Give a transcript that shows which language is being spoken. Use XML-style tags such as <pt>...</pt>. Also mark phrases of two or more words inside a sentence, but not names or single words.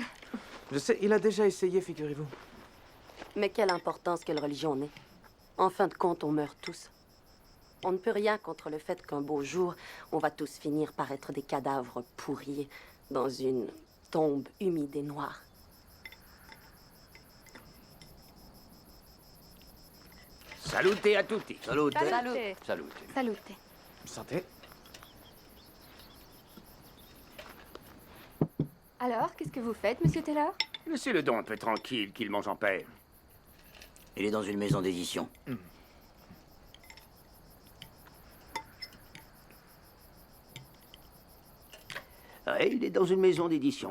<fr>Je sais, il a déjà essayé, figurez-vous. Mais quelle importance quelle religion on est. En fin de compte, on meurt tous. On ne peut rien contre le fait qu'un beau jour, on va tous finir par être des cadavres pourris dans une tombe humide et noire.</fr> <it>Salute à tutti. Salute. Salute. Salute. Salute.</it> <fr>Santé. Alors, qu'est-ce que vous faites, monsieur Taylor? Laissez-le donc un peu tranquille, qu'il mange en paix. Il est dans une maison d'édition. Ouais, il est dans une maison d'édition.</fr>